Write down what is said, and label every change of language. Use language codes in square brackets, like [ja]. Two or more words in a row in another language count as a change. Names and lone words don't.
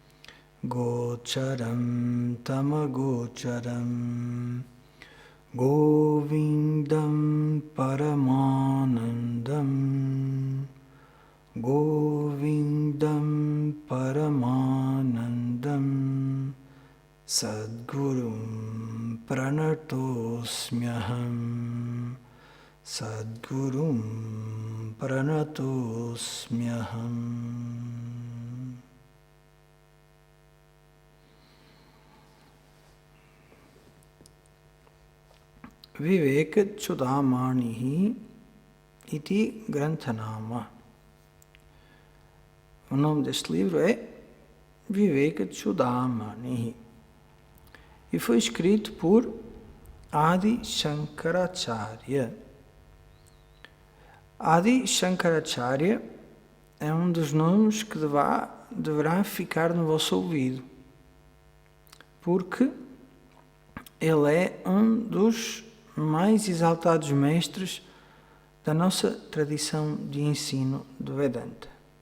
[sa] गोचरं तमगोचरम् गोविन्दं परमानन्दं गोविन्दं परमानन्दं सद्गुरुं प्रणतोऽस्म्यहम् सद्गुरुं प्रणतोऽस्म्यहम्. विवेक चूडामणिः इति ग्रन्थनाम. [pt] O nome deste livro é Viveka Chudamani e foi escrito por Adi Shankaracharya. Adi Shankaracharya é um dos nomes que deverá ficar no vosso ouvido, porque ele é um dos mais exaltados mestres da nossa tradição de ensino do Vedanta.